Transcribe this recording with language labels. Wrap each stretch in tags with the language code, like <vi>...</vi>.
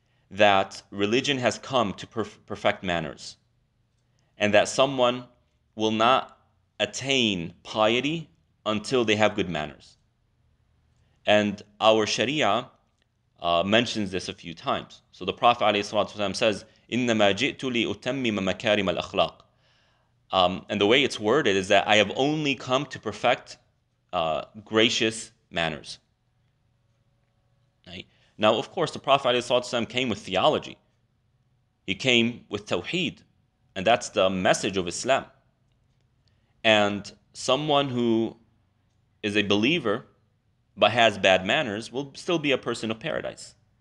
<en>That religion has come to perfect manners. And that someone will not attain piety until they have good manners. And our Sharia mentions this a few times. So the Prophet ﷺ says,</en> <ar>إِنَّمَا جِئْتُ لِأُتَمِّمَ مَكَارِمَ الْأَخْلَاقِ.</ar> <en>And the way it's worded is that I have only come to perfect gracious manners. Right? Now, of course, the Prophet ﷺ came with theology. He came with tawheed. And that's the message of Islam. And someone who is a believer but has bad manners will still be a person of paradise.</en>